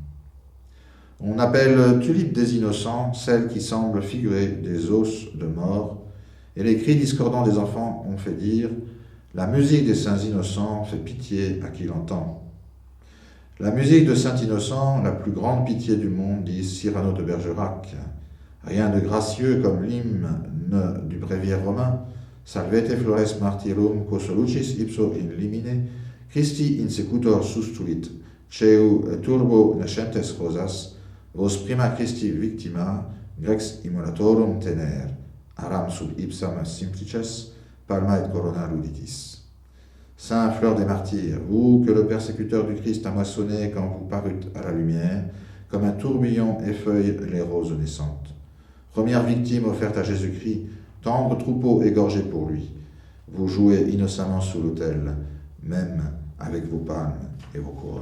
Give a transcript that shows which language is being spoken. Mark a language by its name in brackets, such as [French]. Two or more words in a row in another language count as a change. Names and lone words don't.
[French] On appelle tulipe des innocents celle qui semble figurer des os de mort, et les cris discordants des enfants ont fait dire « La musique des saints innocents fait pitié à qui l'entend ». La musique de Saint Innocent, la plus grande pitié du monde, dit Cyrano de Bergerac. Rien de gracieux comme l'hymne du bréviaire romain, [Latin] Salvete flores martyrum quos lucis ipso in limine, Christi insecutor sustulit, ceu turbo nascentes rosas, vos prima Christi victima, grex immolatorum tener, aram sub ipsam simplices, palma et corona luditis. [French] Saint fleur des martyrs, vous que le persécuteur du Christ a moissonné quand vous parûtes à la lumière, comme un tourbillon effeuille les roses naissantes. Première victime offerte à Jésus-Christ, tendre troupeau égorgé pour lui. Vous jouez innocemment sous l'autel, même avec vos palmes et vos couronnes.